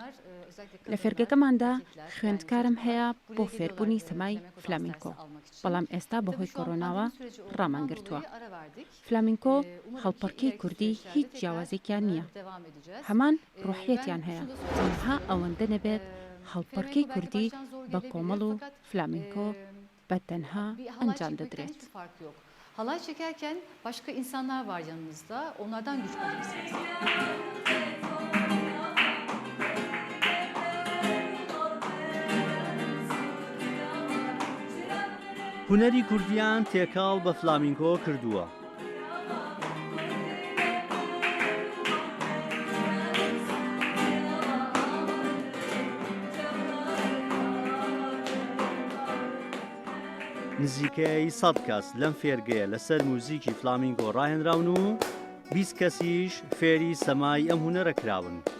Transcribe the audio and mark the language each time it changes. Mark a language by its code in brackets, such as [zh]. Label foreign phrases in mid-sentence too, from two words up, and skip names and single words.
[ckb] لە فێرگەکەماندا خوێندکارم هەیە بۆ فێربوونی سەمای فلامینکۆ، بەڵام ئێستا بەهۆی کۆرۆناوە ڕامانگرتووە. فلامینکۆ هەڵپەڕکەی کوردی هیچ جیاوازێکیان نییە، هەمان ڕوحیەتیان هەیە، تەنها ئەوەندە نەبێت هەڵپەڕکەی کوردی بە کۆمەڵ و فلامینکۆ بە تەنها ئەنجام دەدرێت. [tr] Halay çekerken başka insanlar var yanınızda. Onlardan güç alırsınız. [ckb] هونەری کوردیان تێکاڵ بە فلامینکۆ کردووە. نزیکەی 100 کەس لەم فێرگەیە لەسەر موزیکی فلامینگۆ ڕاهێنراون و 20 کەسیش فێری سەمای ئەم هونەرە کراون.